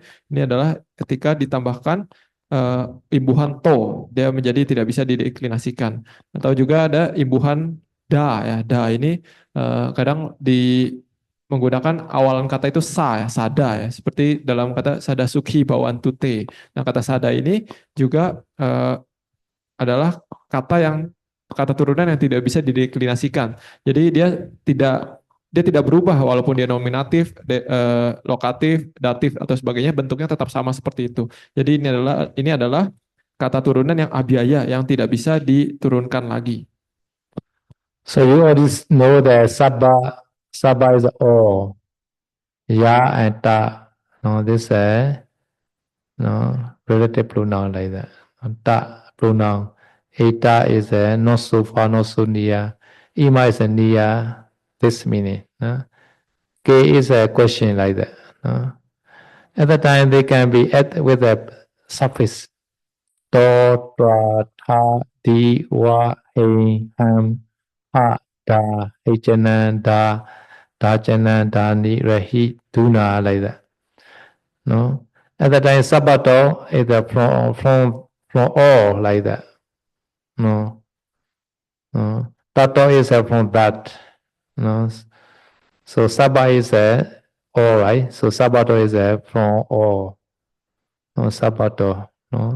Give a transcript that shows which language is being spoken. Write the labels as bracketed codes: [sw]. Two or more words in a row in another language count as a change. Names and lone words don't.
[id] Ini adalah ketika ditambahkan imbuhan to, dia menjadi tidak bisa dideklinasikan. Atau juga ada imbuhan da ya. Da ini kadang menggunakan awalan kata itu sa ya, sada ya. Seperti dalam kata [pi] sada sukhi bawantu te. [id] Nah, kata sada ini juga adalah kata turunan yang tidak bisa dideklinasikan. Jadi dia tidak berubah walaupun dia nominatif, lokatif, datif atau sebagainya, bentuknya tetap sama seperti itu. Jadi ini adalah kata turunan yang abhyaya yang tidak bisa diturunkan lagi. [en] So you already know that sabba is all. Ya and ta. No, this no relative pronoun like that. Ta pronoun. Eta is not so far, not so near. Ima is near. This meaning. No? K is a question like that. No? At the time they can be added with a suffix. To, [pi] tra, tha, di, wa, he, ham, ha, da, hechanan, da, dachanan, dani, rahi, duna like that. [en] No? At the time, sabato is from all like that. No? No? Tato is from that. No? So sabba is all, right? So sabato is from all. No, sabato. No?